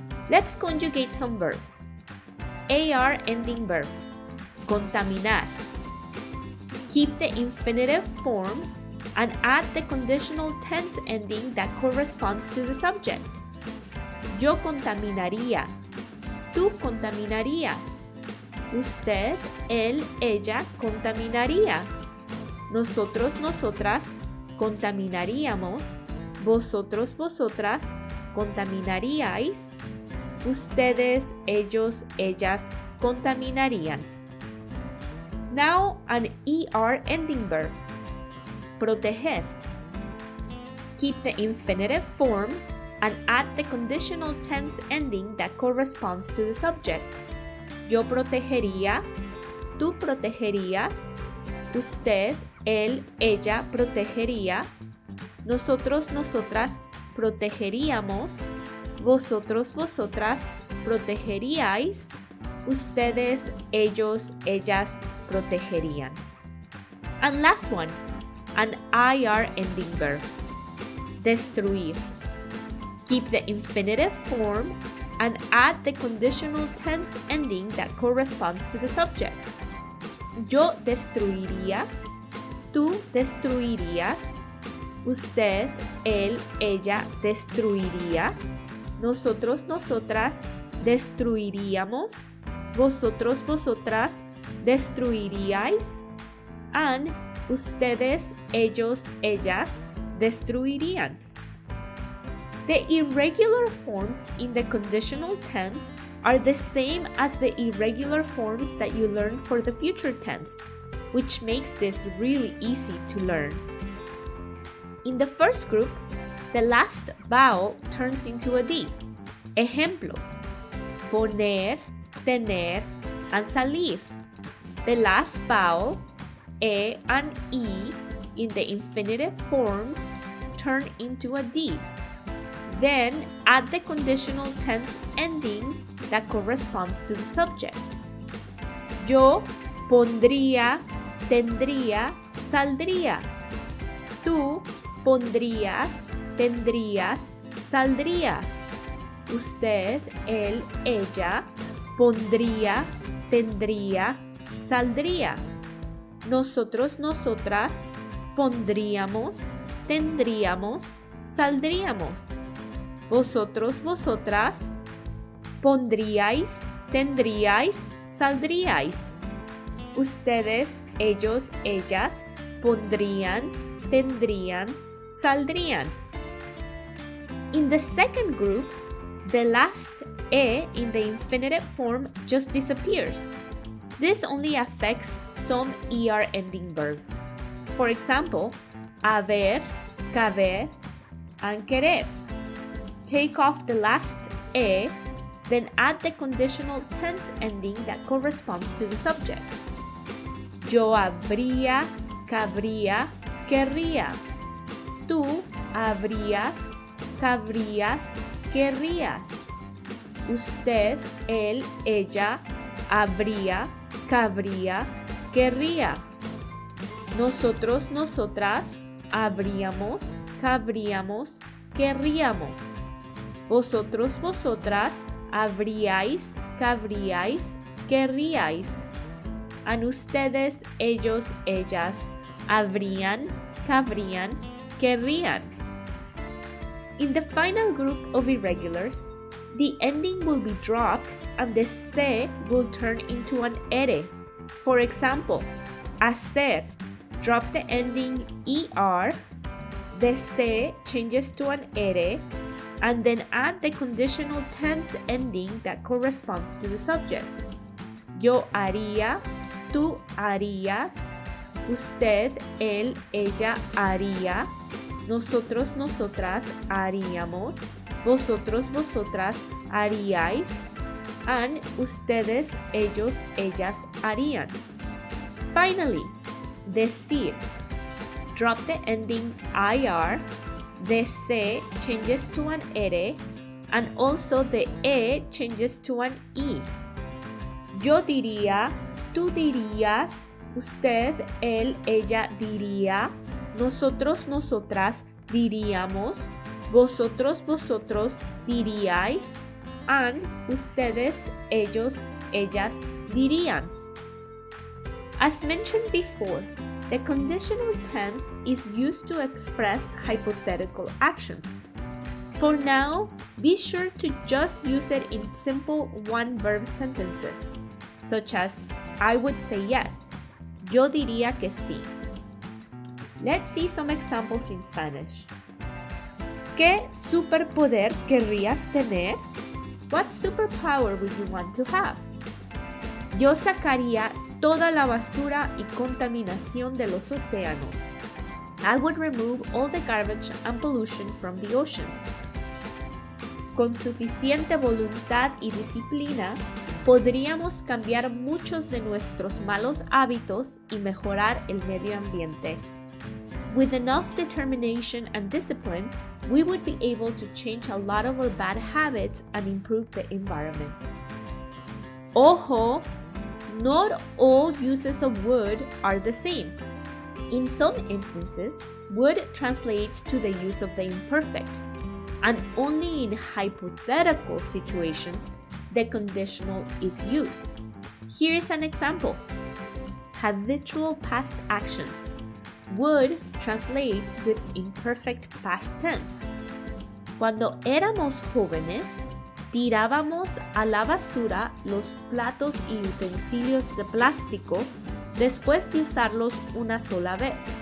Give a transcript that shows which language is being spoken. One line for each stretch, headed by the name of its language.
English: Let's conjugate some verbs. AR ending verb, contaminar. Keep the infinitive form and add the conditional tense ending that corresponds to the subject.
Spanish: Yo contaminaría. Tú contaminarías. Usted, él, ella contaminaría. Nosotros, nosotras contaminaríamos. Vosotros, vosotras contaminaríais. Ustedes, ellos, ellas contaminarían.
English: Now an ER ending verb. Proteger. Keep the infinitive form and add the conditional tense ending that corresponds to the subject.
Spanish: Yo protegería, tú protegerías, usted, él, ella protegería, nosotros, nosotras protegeríamos, vosotros, vosotras protegeríais, ustedes, ellos, ellas protegerían.
English: And last one, an IR ending verb. Destruir. Keep the infinitive form and add the conditional tense ending that corresponds to the subject.
Spanish: Yo destruiría, tú destruirías, usted, él, ella destruiría, nosotros, nosotras destruiríamos, vosotros, vosotras destruiríais, and ustedes, ellos, ellas destruirían.
English: The irregular forms in the conditional tense are the same as the irregular forms that you learned for the future tense, which makes this really easy to learn. In the first group, the last vowel turns into a D.
Spanish: Ejemplos: poner, tener, and salir.
English: The last vowel, E and E, in the infinitive forms turn into a D. Then add the conditional tense ending that corresponds to the subject.
Spanish: Yo pondría, tendría, saldría. Tú pondrías, tendrías, saldrías. Usted, él, ella pondría, tendría, saldría. Nosotros, nosotras pondríamos, tendríamos, saldríamos. Vosotros, vosotras pondríais, tendríais, saldríais. Ustedes, ellos, ellas pondrían, tendrían, saldrían.
English: In the second group, the last E in the infinitive form just disappears. This only affects some ER ending verbs. For example, haber, caber, and querer. Take off the last E, then add the conditional tense ending that corresponds to the subject.
Spanish: Yo habría, cabría, querría. Tú habrías, cabrías, querrías. Usted, él, ella habría, cabría, querría. Nosotros, nosotras habríamos, cabríamos, querríamos. Vosotros, vosotras habríais, cabríais, querríais. And ustedes, ellos, ellas habrían, cabrían, querrían.
English: In the final group of irregulars, the ending will be dropped and the se will turn into an ere. For example, hacer, drop the ending er, the se changes to an ere, and then add the conditional tense ending that corresponds to the subject.
Spanish: Yo haría, tú harías, usted, él, ella haría, nosotros, nosotras haríamos, vosotros, vosotras haríais, and ustedes, ellos, ellas harían.
English: Finally, decir. Drop the ending IR, the C changes to an ere, and also the E changes to an E.
Spanish: Yo diría, tú dirías, usted, él, ella diría, nosotros, nosotras diríamos, vosotros, vosotros diríais, and ustedes, ellos, ellas dirían.
English: As mentioned before, the conditional tense is used to express hypothetical actions. For now, be sure to just use it in simple one-verb sentences, such as I would say yes,
Spanish: yo diría que sí.
English: Let's see some examples in Spanish.
Spanish: ¿Qué superpoder querrías tener?
English: What superpower would you want to have?
Spanish: Yo sacaría toda la basura y contaminación de los océanos.
English: I would remove all the garbage and pollution from the oceans.
Spanish: Con suficiente voluntad y disciplina, podríamos cambiar muchos de nuestros malos hábitos y mejorar el medio ambiente.
English: With enough determination and discipline, we would be able to change a lot of our bad habits and improve the environment. Ojo! Not all uses of would are the same. In some instances, would translates to the use of the imperfect, and only in hypothetical situations the conditional is used. Here is an example. Habitual past actions. Would translates with imperfect past tense.
Spanish: Cuando éramos jóvenes, tirábamos a la basura los platos y utensilios de plástico después de usarlos una sola vez.